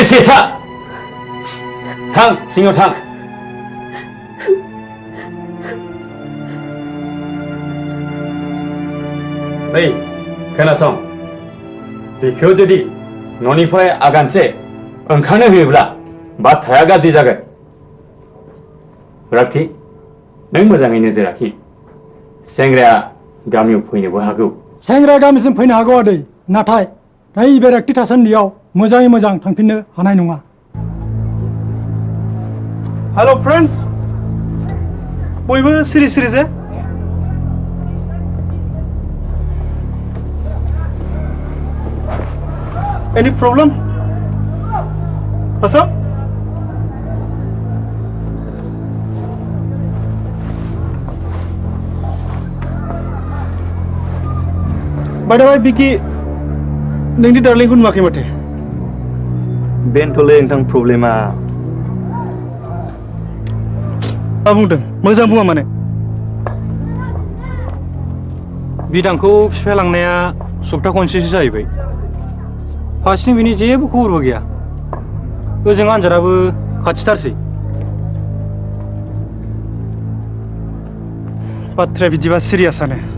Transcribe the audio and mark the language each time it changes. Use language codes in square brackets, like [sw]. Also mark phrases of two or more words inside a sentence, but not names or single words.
[brx] थां सिङाव थां नै खोनासं बेखौ जुदि न'निफ्राय आगानसे ओंखारनो होयोब्ला बाथ्राया गाज्रि जागोन रागथि नों मोजाङै नोजोर लाखि सेंग्राया गामियाव फैनोबो हागौ सेंग्रा गामिसिम फैनो हागौ आदै नाथाय नैबे रागथि थासान्दियाव मोजाङै मोजां थांफिननो हानाय नङा [en] hello friends [brx] बयबो सिरि जे [en] Any problem? What's up? By the way, Vicky, [brx] नोंनि डार्लिंखौ नुवाखै माथो बेनोथ'लै नोंथां प्रब्लेमा मा बुंदों मोजां बुङा माने बिदांखौ बिफाया लांनाया सप्ता खनसेसो जाहैबाय फार्स्टनि बिनि जेबो खबरबो गैया ओजों आनजादाबो खाथिथारसै बाथ्राया बिदिबा सिरियासआनो